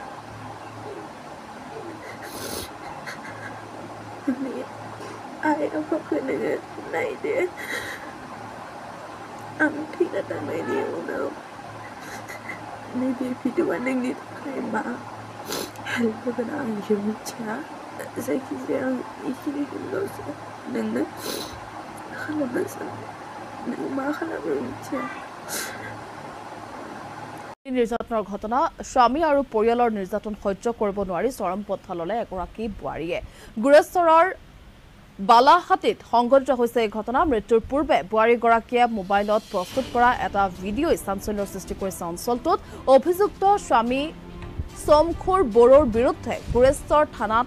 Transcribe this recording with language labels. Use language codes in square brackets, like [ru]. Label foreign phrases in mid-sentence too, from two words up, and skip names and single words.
[brx] आंनि आइ आफाखौ नोङो नायदो आं थैना थांनायनि उनाव नैबे भिडिअआ नोंनि थाखाय मा हेल्प होगोन आं बेखौ मिथिया जायखिजाया आं बेखिनिखौल'सो नोंनो खालामनो सानदों नों मा खालामो मिथिया [as] নিৰ্যাতনৰ ঘটনা স্বামী আৰু পৰিয়ালৰ নিৰ্যাতন সহ্য কৰিব নোৱাৰি চৰম পন্থা ল'লে এগৰাকী বোৱাৰীয়ে গুৰেশ্বৰৰ বালাহাটিত সংঘটিত হৈছে এই ঘটনা মৃত্যুৰ পূৰ্বে বোৱাৰীগৰাকীয়ে মোবাইলত প্ৰস্তুত কৰা এটা ভিডিঅ'ই চাঞ্চল্যৰ সৃষ্টি কৰিছে অঞ্চলটোত অভিযুক্ত স্বামী সোমখুৰ বড়োৰ বিৰুদ্ধে গুৰেশ্বৰ থানাত